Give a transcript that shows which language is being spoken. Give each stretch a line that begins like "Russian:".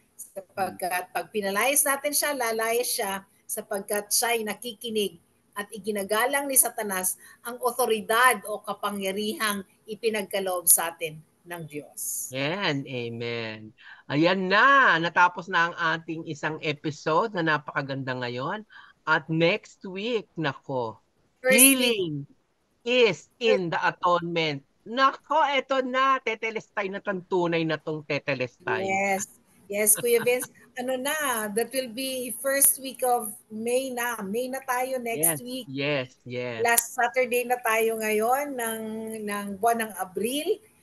Filipino: Sapagkat pag pinalayas natin siya, lalayas siya sapagkat siya ay nakikinig at iginagalang ni Satanas ang otoridad o kapangyarihang ipinagkaloob sa atin ng Diyos. Yan, amen. Ayan na, natapos na ang ating isang episode na napakaganda ngayon. At
English: next week,
Filipino: nako,
English: First week, healing is in the atonement.
Filipino: Nako, eto na. Tetelestay na tong tunay na tong tetelestay.
English: Yes. Yes, Kuya Vince.
Filipino: Ano na,
English: that will be first week of May na.
Filipino: May na tayo
English: next week. yes, yes.
Filipino: Last Saturday na tayo ngayon ng buwan ng Abril.